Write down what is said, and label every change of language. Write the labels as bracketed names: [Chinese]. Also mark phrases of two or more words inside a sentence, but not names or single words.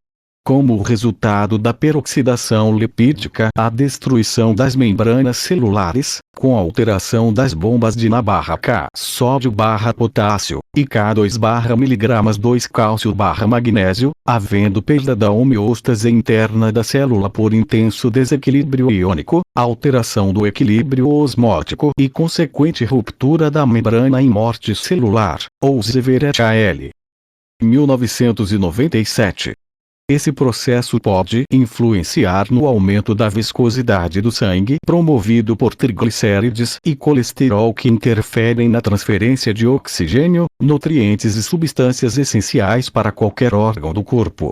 [Portuguese] Como resultado da peroxidação lipídica, a destruição das membranas celulares, com alteração das bombas de Na/K, sódio/potássio, e K2/mg 2-cálcio/magnésio, havendo perda da homeostase interna da célula por intenso desequilíbrio iônico, alteração do equilíbrio osmótico e consequente ruptura da membrana em morte celular, ou Zever et al. 1997. Esse processo pode influenciar no aumento da viscosidade do sangue, promovido por triglicérides e colesterol que interferem na transferência de oxigênio, nutrientes e substâncias essenciais para qualquer órgão do corpo.